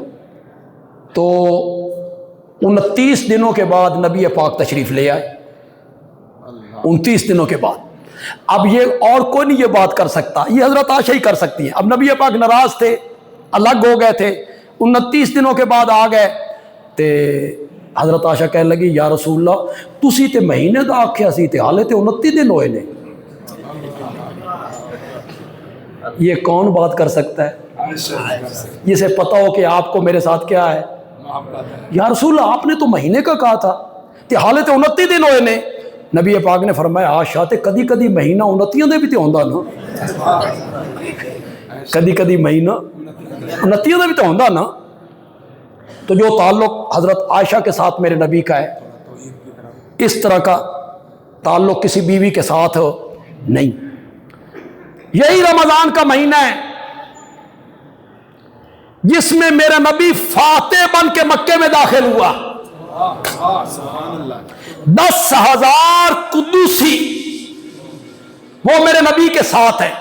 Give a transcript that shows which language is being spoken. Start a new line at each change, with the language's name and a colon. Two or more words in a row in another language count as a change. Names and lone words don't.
Urdu: تو 29 دنوں کے بعد نبی پاک تشریف لے آئے، 29 دنوں کے بعد۔ اب یہ اور کوئی نہیں یہ بات کر سکتا، یہ حضرت عائشہ ہی کر سکتی ہیں۔ اب نبی پاک ناراض تھے، الگ ہو گئے تھے، 29 دنوں کے بعد آ گئے، تے حضرت عائشہ کہنے لگی
Arabic: یا رسول اللہ
Punjabi: تسی تے مہینے دا آکھیا سی تے حالے تے 29 دن ہوئے نے،
Urdu: یہ کون بات کر سکتا ہے جسے پتا ہو کہ آپ کو میرے ساتھ کیا ہے؟
Arabic: یا رسول اللہ
Urdu: آپ نے تو مہینے کا کہا تھا
Punjabi: تے حالے تے 29 دن ہوئے نے۔
Urdu: نبی پاک نے فرمایا
Punjabi: عائشہ تے کدی کدی مہینہ 29 دے بھی تے ہوندا نا، کدی کدی مہینہ 29 دے بھی تے ہوندا نا۔
Urdu: تو جو تعلق حضرت عائشہ کے ساتھ میرے نبی کا ہے، اس طرح کا تعلق کسی بیوی کے ساتھ نہیں۔ یہی رمضان کا مہینہ ہے جس میں میرا نبی فاتح بن کے مکے میں داخل ہوا، 10,000 قدوسی وہ میرے نبی کے ساتھ ہیں۔